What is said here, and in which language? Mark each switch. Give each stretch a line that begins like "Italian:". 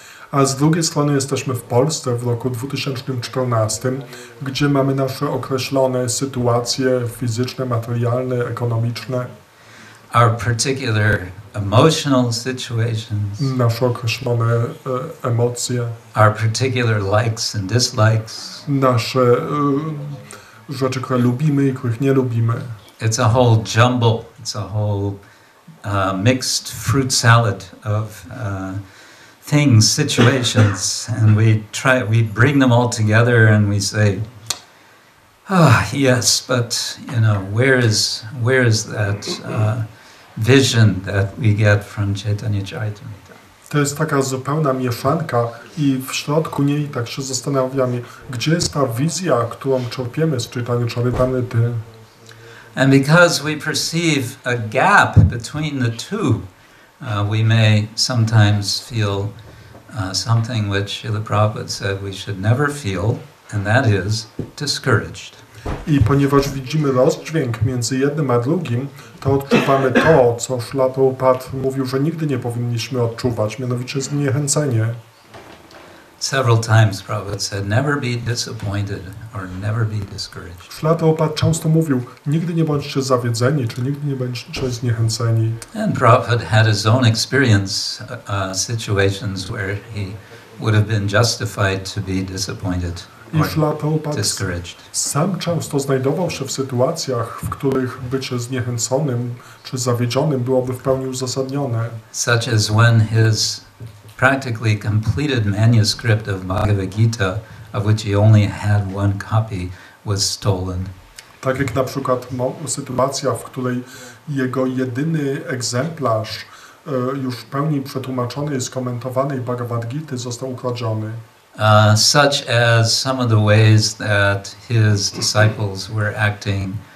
Polish: A z drugiej strony jesteśmy w Polsce w roku 2014, gdzie mamy nasze określone sytuacje fizyczne, materialne, ekonomiczne.
English: Our particular emotional situations.
Polish: Nasze określone emocje.
English: Our particular likes and dislikes.
Polish: Nasze rzeczy, które lubimy i których nie lubimy.
English: It's a whole jumble. It's a whole mixed fruit salad of things, situations, and we bring them all together and we say, yes, but where is that vision that we get from Chaitanya Charitamrita?
Polish: To jest taka zupełna mieszanka i w środku niej tak się zastanawiamy, gdzie jest ta wizja, którą czerpiemy z Chaitanya Charitamrity.
English: And because we perceive a gap between the two, we may sometimes feel something which Srila Prabhupada said we should never feel, and that is discouraged.
Polish: I ponieważ widzimy rozdźwięk między jednym a drugim, to odczuwamy to, co Srila Prabhupada mówił, że nigdy nie powinniśmy odczuwać, mianowicie zniechęcenie.
English: Several times Prabhupada said, never be disappointed or never be discouraged.
Polish: Srila Prabhupada często mówił, nigdy nie bądźcie zawiedzeni, czy nigdy nie bądźcie zniechęceni.
English: And Prabhupada had his own experience situations where he would have been justified to be disappointed or discouraged.
Polish: Sam często znajdował się w sytuacjach, w których bycie zniechęconym czy zawiedzionym byłoby w pełni uzasadnione.
English: Such as when his practically completed manuscript of Bhagavad Gita, of which he only had one copy, was stolen.
Polish: Tak jak na przykład sytuacja, w której jego jedyny egzemplarz już w pełni przetłumaczony i skomentowanej Bhagavad Gity został ukradziony.
English: Such as some of the ways that his disciples were acting.